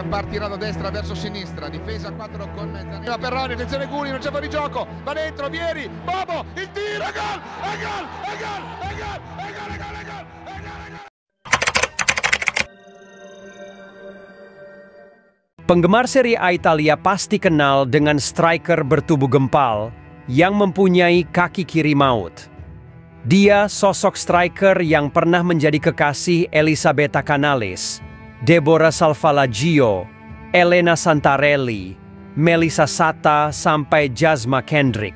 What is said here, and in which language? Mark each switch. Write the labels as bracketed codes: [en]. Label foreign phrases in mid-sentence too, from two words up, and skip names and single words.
[it] Partirà da destra verso sinistra, difesa 4 con Zanella per Rani, attenzione Guli, non c'è fuorigioco, va dentro, Vieri, Bobo, il tiro, gol, e gol, e gol, e gol, e gol, e gol, e gol, e gol, e gol. [id] Penggemar Serie A Italia pasti kenal dengan striker bertubuh gempal yang mempunyai kaki kiri maut. Dia sosok striker yang pernah menjadi kekasih Elisabetta Canales, Deborah Salvalaggio, Elena Santarelli, Melissa Sata, sampai Jasma Kendrick.